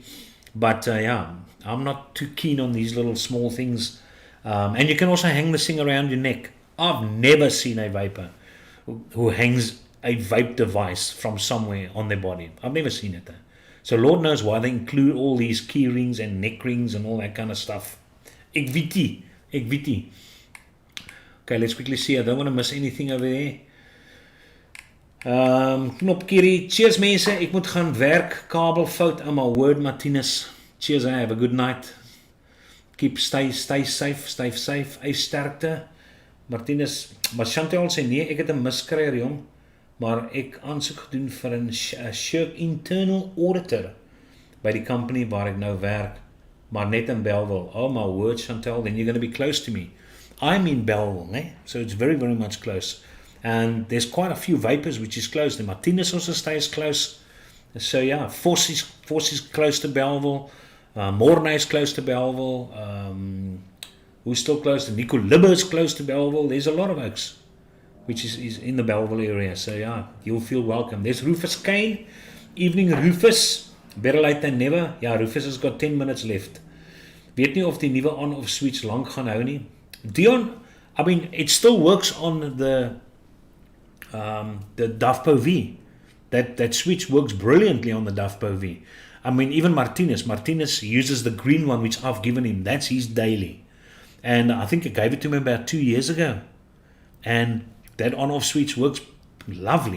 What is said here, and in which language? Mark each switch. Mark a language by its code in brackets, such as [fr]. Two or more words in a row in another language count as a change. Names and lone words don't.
[en] But yeah, I'm not too keen on these little small things. And you can also hang this thing around your neck. I've never seen a vapor who hangs a vape device from somewhere on their body. I've never seen it. So Lord knows why they include all these key rings and neck rings and all that kind of stuff. [af] Ek weet nie. [en] Okay, let's quickly see. I don't want to miss anything over there. Knopkierie. [af] Cheers mense, ek moet gaan werk. Kabel fout aan my word Martinez. [en] Cheers, have a good night. Stay safe. [af] Hy sterkte. Martinez, maar Chantal sê nee, ek het 'n miskry jong, maar ek aansoek gedoen vir 'n shirk [en] internal auditor [af] by die company waar ek nou werk, maar net in Bellville. [en] Oh my word, Chantal, then you're going to be close to me. I'm in Bellville, né? So it's very, very much close. And there's quite a few vapors which is close. The Martinez also stays close. So yeah, Force is close to Bellville. Morne is close to Bellville. Who's still close to Nico Libber is close to Bellville. There's a lot of oaks which is in the Bellville area. So yeah, you'll feel welcome. There's Rufus Kane. Evening Rufus. Better late than never. Yeah, Rufus has got 10 minutes left. [af] Weet nie of die nuwe [en] on-off switch [af] lank gaan hou nie. [en] Dion, I mean, it still works on the the Dufpo V. That switch works brilliantly on the Dufpo V. I mean, even Martinez uses the green one, which I've given him. That's his daily. And I think I gave it to him about 2 years ago. And that on-off switch works lovely.